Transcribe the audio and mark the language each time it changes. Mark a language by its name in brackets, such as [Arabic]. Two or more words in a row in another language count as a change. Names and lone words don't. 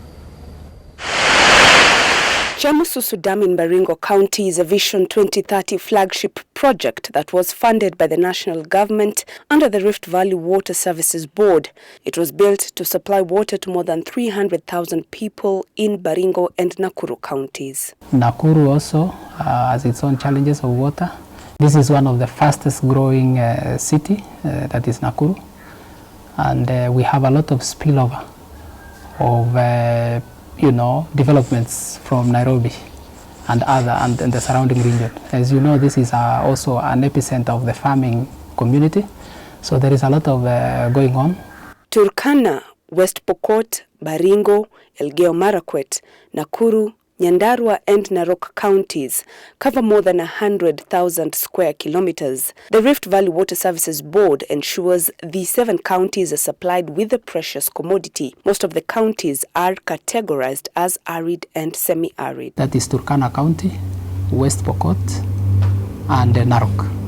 [English] Chamususu Dam in Baringo County is a Vision 2030 flagship project that was funded by the national government under the Rift Valley Water Services Board. It was built to supply water to more than 300,000 people in Baringo and Nakuru counties. Nakuru also has its own challenges of water. This is one of the fastest growing city, that is Nakuru. And we have a lot of spillover of developments from Nairobi and the surrounding region. As you know, this is also an epicenter of the farming community, so there is a lot of going on. Turkana, West Pokot, Baringo, Elgeyo Marakwet, Nakuru, Nyandarua and Narok counties cover more than 100,000 square kilometers. The Rift Valley Water Services Board ensures the 7 counties are supplied with the precious commodity. Most of the counties are categorized as arid and semi-arid. That is Turkana County, West Pokot and Narok.